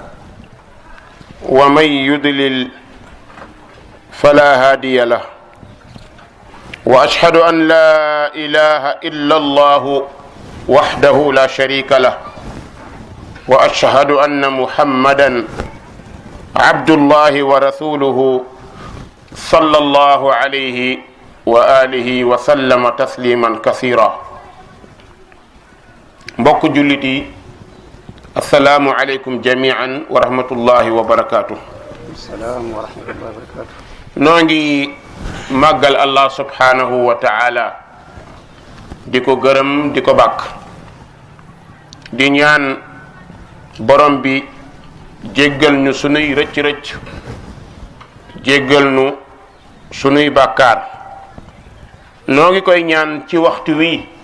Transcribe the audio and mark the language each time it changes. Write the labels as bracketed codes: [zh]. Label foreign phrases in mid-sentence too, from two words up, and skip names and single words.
[ar] ومن يضلل فلا هادي له وأشهد أن لا إله إلا الله وحده لا شريك له وأشهد أن محمدا عبد الله ورسوله صلى الله عليه وآله وسلم تسليما كثيرا [wo] mbokk jullit yi [ar] السلام عليكم جميعا ورحمة الله وبركاته. السلام ورحمة الله وبركاته. [wo] noo ngi màggal [ar] الله سبحانه وتعالى [wo] di ko gërëm di ko bàkk di ñaan borom bi jéggal ñu sunuy rëcc-rëcc jéggal ñu sunuy bàkkaar noo ngi koy ñaan ci waxtu wi